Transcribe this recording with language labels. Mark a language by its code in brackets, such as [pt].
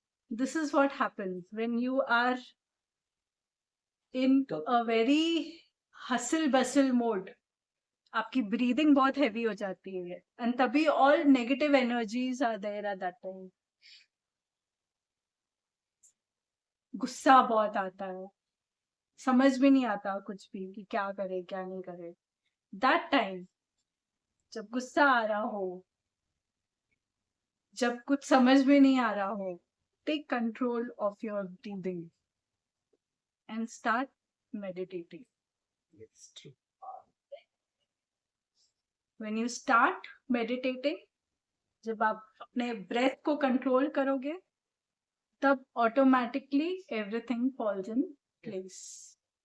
[en] This is what happens when you are in a very hustle bustle mode. [hi] आपकी breathing बहुत heavy हो जाती है, [en] and तभी all negative energies are there at that time. [hi] गुस्सा बहुत आता है, समझ भी नहीं आता कुछ भी कि क्या करे क्या नहीं करे. [en] That time [hi] जब गुस्सा आ रहा हो, [en] जब कुछ समझ में नहीं आ रहा हो, take control of your breathing and start meditating. When you start meditating, [hi] जब आप अपने ब्रेथ को कंट्रोल करोगे, तब [en] automatically everything falls in place.